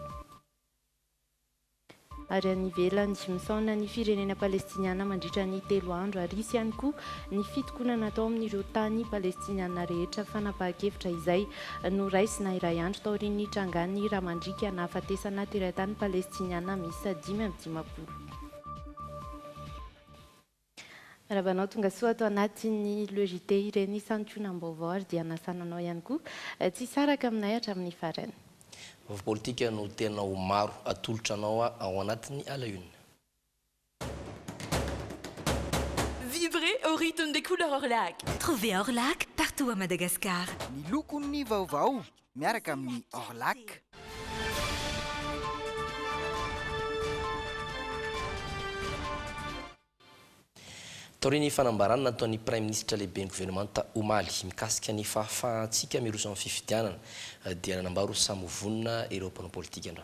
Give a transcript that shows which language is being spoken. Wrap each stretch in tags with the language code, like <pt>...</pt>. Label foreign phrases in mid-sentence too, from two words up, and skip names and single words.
<mg>Ary any ivelany misaona ny firenena palestiniana mandritra ny 3 andro ary isy ihany koa ny fitokonana atao amin'ireo tany palestiniana rehetra fanapahan-kevitra izay noraisina iray andro taorian'ny trangany Ramandrika nahafatesana teratany palestiniana miisa 5 raha banao tonga soa ato anatin'ny le JT ireny santionam-baovao ary dia nasananao ihany koa tsy saraka aminay hatramin'ny farany. Politika no tena ho maro atolotra anao ao anatiny alaune.</mg> <fr>Vibrez au rythme des couleurs Orlac. Trouvez Orlac partout à Madagascar.</fr> <mg>Ny lokon'ny vaovao miaraka amin'ny Orlac. Taorian'ny fanambarana nataon'ny</mg> <fr>Prime Ministre</fr> <mg>lehibe ny gouvernementa Omaly mikasika ny fahafahantsika miroso amin'ny fifidianana dia nanambaro samy vonona ireo mpanao politika androany.</mg>